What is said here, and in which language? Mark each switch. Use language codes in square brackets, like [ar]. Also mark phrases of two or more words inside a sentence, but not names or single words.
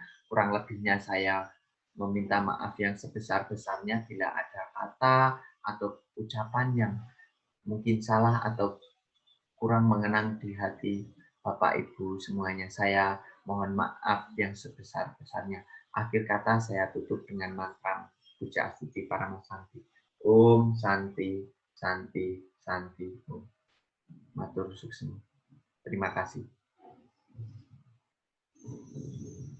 [id] Kurang lebihnya saya meminta maaf yang sebesar-besarnya bila ada kata atau ucapan yang mungkin salah atau kurang mengenang di hati Bapak Ibu semuanya. Saya mohon maaf yang sebesar-besarnya. Akhir kata saya tutup dengan mantra Puja Astuti Paramasanti. [sa] Om Santi, Santi, Santi, Om. [ban] Matur suksema. [id] Terima kasih.